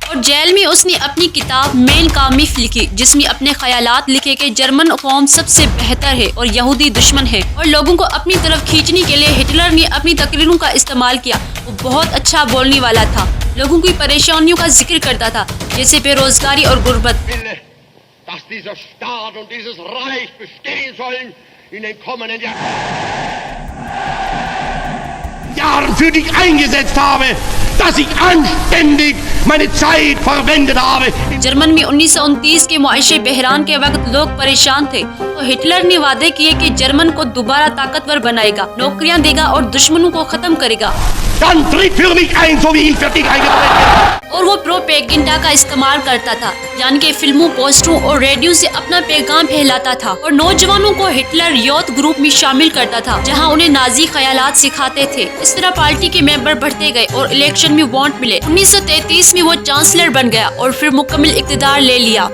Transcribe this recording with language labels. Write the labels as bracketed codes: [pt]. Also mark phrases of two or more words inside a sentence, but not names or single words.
[ur] اور جیل میں اس نے اپنی کتاب مین کامف لکھی جس میں اپنے خیالات لکھے کہ جرمن قوم سب سے بہتر ہے اور یہودی دشمن ہے. اور لوگوں کو اپنی طرف کھینچنے کے لیے ہٹلر نے اپنی تقریروں کا استعمال کیا. وہ بہت اچھا بولنے والا تھا، لوگوں کی پریشانیوں کا ذکر کرتا تھا جیسے بے روزگاری اور غربت. [de] Dass dieser Staat und dieses Reich bestehen sollen in den kommenden Jahren für dich eingesetzt habe, dass ich anständig meine Zeit verwendet habe. [ur] جرمن میں 1929 کے معاشی بحران کے وقت لوگ پریشان تھے تو ہٹلر نے وعدے کیے کہ جرمن کو دوبارہ طاقتور بنائے گا، نوکریاں دے گا اور دشمنوں کو ختم کرے گا. [de] Dann tritt für mich ein, so wie ich für dich eingetreten bin. [ur] اور وہ پروپیگنڈا کا استعمال کرتا تھا، یعنی کہ فلموں، پوسٹروں اور ریڈیو سے اپنا پیغام پھیلاتا تھا اور نوجوانوں کو ہٹلر یوتھ گروپ میں شامل کرتا تھا جہاں انہیں نازی خیالات سکھاتے تھے. اس طرح پارٹی کے ممبر بڑھتے گئے اور الیکشن میں ووٹ ملے. 1933 میں وہ چانسلر بن گیا اور پھر مکمل اقتدار لے لیا.